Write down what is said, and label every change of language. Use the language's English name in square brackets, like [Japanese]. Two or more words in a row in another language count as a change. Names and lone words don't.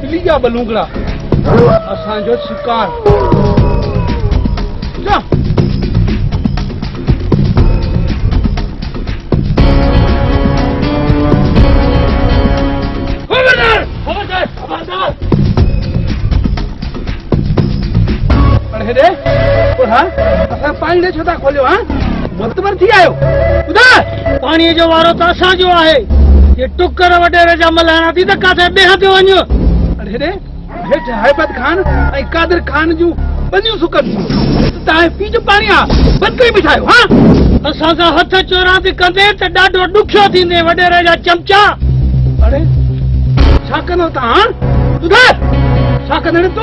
[Sindhi] जा बलूंगड़ा असांजो शिकार जा खबरदार खबरदार खबरदार अरे रे हाँ असां पाणी ने छो था खोलियो हाँ मुतबर थी आयो ॿुधाए पाणीअ जो वारो त असांजो आहे ये टुकर वडेरे जा मल्हाइणा थी त काथे ॿिया ते वञो अरे रे हेठि हैबत खान ऐं कादिर खान जूं बंदियूं सुकनि तव्हां पी जो पाणी आहे बंदि करे बिठायो हाँ असां सां हथ चोरा थी कंदे त ॾाढो ॾुखियो थींदे वडेरे जा चमचा अरे छा कंदो तव्हां ॿुधाए छा कंदे तूं